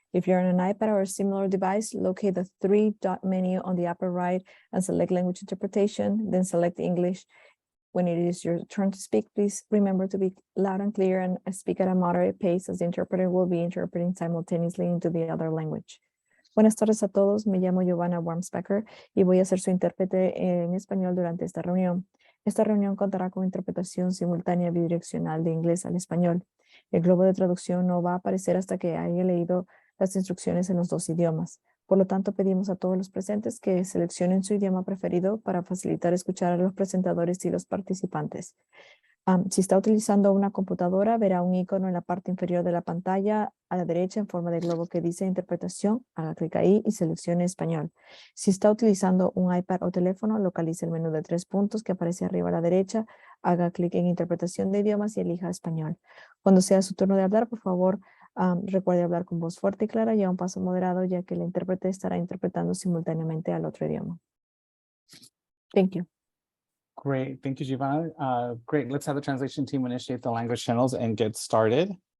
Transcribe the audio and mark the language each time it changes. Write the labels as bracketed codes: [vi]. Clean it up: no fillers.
[en] If you're on an iPad or a similar device, locate the three-dot menu on the upper right and select language interpretation, then select English. When it is your turn to speak, please remember to be loud and clear and speak at a moderate pace, as the interpreter will be interpreting simultaneously into the other language. [es] Buenas tardes a todos, me llamo Giovanna Wormsbecker y voy a ser su intérprete en español durante esta reunión. Esta reunión contará con interpretación simultánea bidireccional de inglés al español. El globo de traducción no va a aparecer hasta que haya leído las instrucciones en los dos idiomas. Por lo tanto, pedimos a todos los presentes que seleccionen su idioma preferido para facilitar escuchar a los presentadores y los participantes. Si está utilizando una computadora, verá un icono en la parte inferior de la pantalla a la derecha en forma de globo que dice interpretación. Haga clic ahí y seleccione español. Si está utilizando un iPad o teléfono, localice el menú de 3 puntos que aparece arriba a la derecha. Haga clic en interpretación de idiomas y elija español. Cuando sea su turno de hablar, por favor, recuerde hablar con voz fuerte y clara y a un paso moderado, ya que el intérprete estará interpretando simultáneamente al otro idioma. [en] Thank you. Great, thank you, Giovanna. Great, let's have the translation team initiate the language channels and get started.